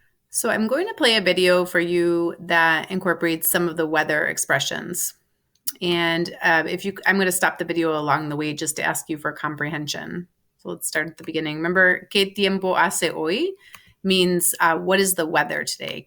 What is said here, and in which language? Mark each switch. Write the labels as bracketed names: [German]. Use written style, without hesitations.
[English] So I'm going to play a video for you that incorporates some of the weather expressions. And I'm going to stop the video along the way just to ask you for comprehension. So let's start at the beginning. Remember, [Spanish] ¿qué tiempo hace hoy? [English] Means what is the weather today?